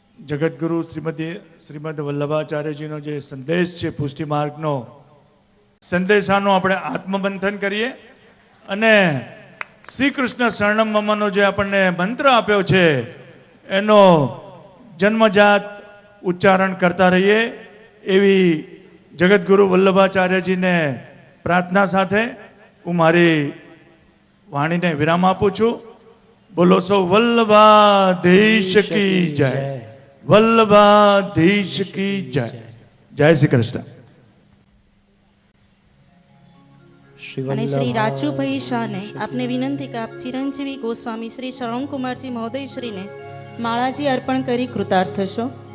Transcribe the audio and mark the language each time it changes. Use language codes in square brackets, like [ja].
[gu] જગતગુરુ શ્રીમદ વલ્લભાચાર્યજીનો જે સંદેશ છે પુષ્ટિ માર્ગનો સંદેશાનો આપણે આત્મબંધન કરીએ અને શ્રી કૃષ્ણ શરણમ મમનો જે આપણને મંત્ર આપ્યો છે એનો જન્મજાત ઉચ્ચારણ કરતા રહીએ એવી જગતગુરુ વલ્લભાચાર્યજીને પ્રાર્થના સાથે હું મારી વાણીને વિરામ આપું છું। [hi] बोलो सो वल्लभाधीश की जय, वल्लभाधीश की जय। जय श्री कृष्ण। [gu] અને શ્રી રાજુભાઈ શાહને આપને વિનંતી કે આપ ચિરંજીવી ગોસ્વામી શ્રી શ્રવણકુમારજી મહોદય શ્રીને માળાજી અર્પણ કરી કૃતાર્થ થશો।